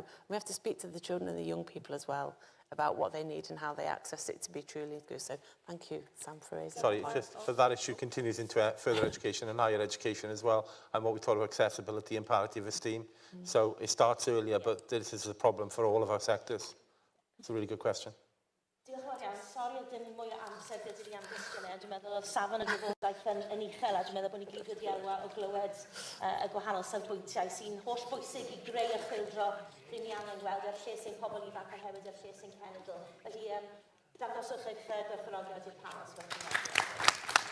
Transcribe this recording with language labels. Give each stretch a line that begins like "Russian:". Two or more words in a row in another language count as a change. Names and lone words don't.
English: We have to speak to the children and the young people as well about what they need and how they access it to be truly good. So thank you, Sam, for raising Sorry, that. just for that issue continues into further education and higher education as well, and what we talk about accessibility and parity of esteem. So it starts earlier, but this is a problem for all of our sectors. It's a really good question.
Welsh: Diolch yn fawr iawn. Sori oedd dim mwy o amser gyda ni am gwestiynau. Dwi'n meddwl oedd safon y gwybodaeth yn uchel, a dwi'n meddwl bod ni gyd wedi elwa o glywed y gwahanol safbwyntiau sy'n holl bwysig i greu y chwildro rydyn ni angen gweld ar lle sy'n pobl ifanc a hefyd ar lle sy'n cenedl. Felly, dangoswch eich gwerthfawrogiad i'r panel.